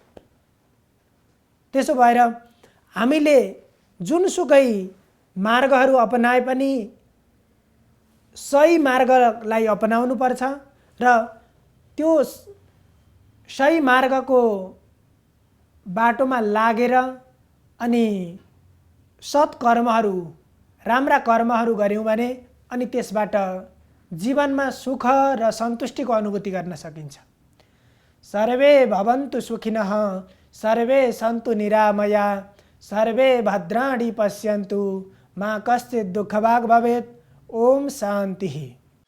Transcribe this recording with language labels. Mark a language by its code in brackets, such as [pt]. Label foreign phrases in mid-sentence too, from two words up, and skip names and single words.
[ne] त्यसो भएर हामीले जुनसुकै मार्गहरू अपनाए पनि सही मार्गलाई अपनाउनु पर्छ र त्यो सही मार्गको बाटोमा लागेर अनि सत्कर्महरू, राम्रा कर्महरू गर्यौँ भने अनि त्यसबाट जीवनमा सुख र सन्तुष्टिको अनुभूति गर्न सकिन्छ। [sa] सर्वे भवन्तु सुखिनः, सर्वे सन्तु निरामया, सर्वे भद्राणि पश्यन्तु मा कश्चित् दुःखभाग् भवेत्। ओम शान्ति।